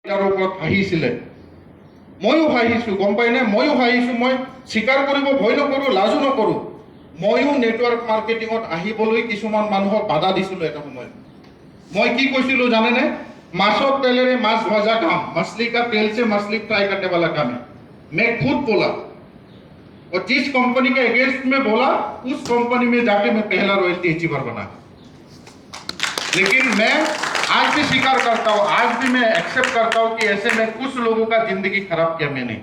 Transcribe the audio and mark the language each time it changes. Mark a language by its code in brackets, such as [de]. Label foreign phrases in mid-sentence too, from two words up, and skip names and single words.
[as] ওপৰত হাঁহিছিলে, ময়ো হাঁহিছোঁ, গম পাইনে? ময়ো হাঁহিছোঁ। মই স্বীকাৰ কৰিব ভয় নকৰোঁ, লাজো নকৰোঁ। ময়ো [en] network marketing [as] আহিবলৈ কিছুমান মানুহক বাধা দিছিলোঁ এটা সময়ত। মই কি কৈছিলোঁ জানেনে? [bn] মাছের তেলেই মাংস ভাজা কাম, [hi] मछली का तेल से मछली फ्राई करने वाला काम है। मैं खुद बोला और जिस कंपनी के अगेंस्ट में बोला उस कंपनी में जाके मैं पहला [en] royalty achiever [hi] बना। लेकिन मैं आज भी स्वीकार करता हूँ, आज भी मैं एक्सेप्ट करता हूँ कि ऐसे में कुछ लोगों का जिंदगी खराब किया मैंने।